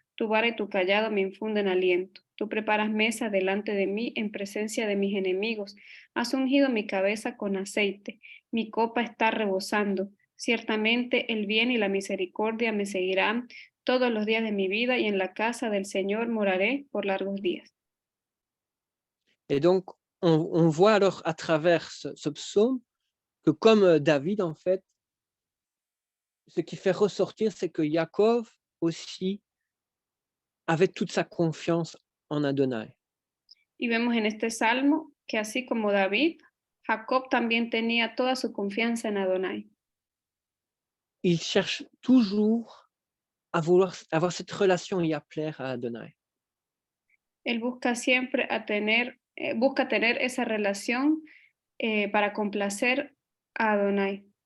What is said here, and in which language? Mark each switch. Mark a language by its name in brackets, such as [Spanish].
[Spanish] Tu vara y tu callado me infunden aliento. Tú preparas mesa delante de mí en presencia de mis enemigos. Has ungido mi cabeza con aceite. Mi copa está rebosando. Ciertamente el bien y la misericordia me seguirán todos los días de mi vida y en la casa del Señor moraré por largos días. [French] Et donc, on voit alors à travers ce psaume que comme David, en fait, ce qui fait ressortir, c'est que Yaakov aussi avait toute sa confiance en Adonai. [Spanish] Y vemos en este salmo que así como David, Jacob también tenía toda su confianza en Adonai. [French] Il cherche toujours à vouloir avoir cette relation et à plaire à Adonai. [Spanish] Él busca siempre busca tener esa relación para complacer a Adonai.